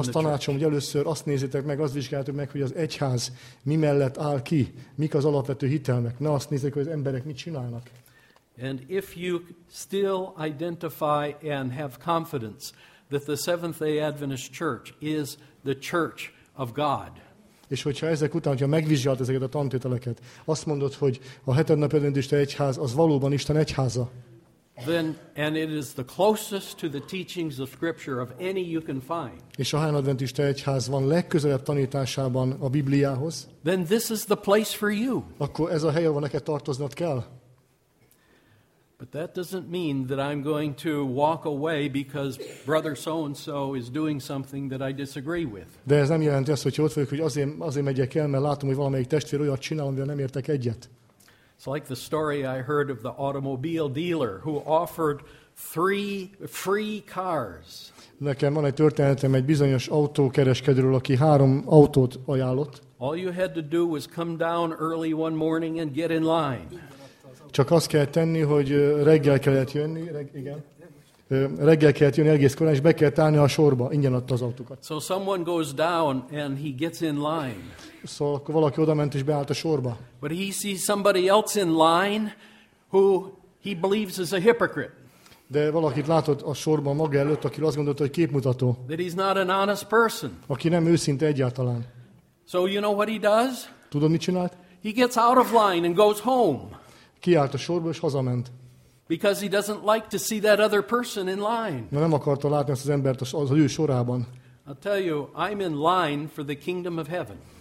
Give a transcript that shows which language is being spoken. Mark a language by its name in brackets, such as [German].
[Hungarian] Azt tanácsom, hogy először azt nézzétek meg, azt vizsgáljátok meg, hogy az egyház mi mellett áll ki, mik az alapvető hitelmek. Ne azt nézzétek, hogy az emberek mit csinálnak. [English] And if you still identify and have confidence that the Seventh-day Adventist Church is the Church of God. [Hungarian] És hogyha ezek után, hogyha megvizsgált ezeket a tantételeket, azt mondod, hogy a hetednapi adventista egyház az valóban Isten egyháza. [English] Then, and it is the closest to the teachings of Scripture of any you can find. [Hungarian] És a hetednapi adventista egyház van legközelebb tanításában a Bibliához. [English] Then this is the place for you. [Hungarian] Akkor ez a hely, ahol neked tartoznod kell. [English] But that doesn't mean that I'm going to walk away because brother so and so is doing something that I disagree with. [Hungarian] De ez nem jelenti azt, hogy ott vagyok, hogy azért megyek el, mert látom, hogy valamelyik testvér olyat csinál, amivel nem értek egyet. [English] It's like the story I heard of the automobile dealer who offered three free cars. [Hungarian] Nekem van egy történetem egy bizonyos autókereskedőről, aki három autót ajánlott. [English] All you had to do was come down early one morning and get in line. [Hungarian] Csak azt kell tenni, hogy reggel kellett jönni, reggel kellett jönni egész korán, és be kellett állni a sorba, ingyen adta az autókat. [English] So someone goes down and he gets in line. [Hungarian] Szóval akkor valaki odament és beállt a sorba. [English] But he sees somebody else in line who he believes is a hypocrite. [Hungarian] De valakit látott a sorban maga előtt, aki azt gondolta, hogy képmutató. [English] That he's not an honest person. [Hungarian] Aki nem őszinte egyáltalán. [English] So you know what he does? [Hungarian] Tudod, mit csinált? [English] He gets out of line and goes home. [Hungarian] Kiállt a sorba és hazament. [English] Because he doesn't like to see that other person in line. [Hungarian] Na, nem akarta látni ezt az embert az ő sorában. [English] I'll tell you, I'm in line for the kingdom of heaven.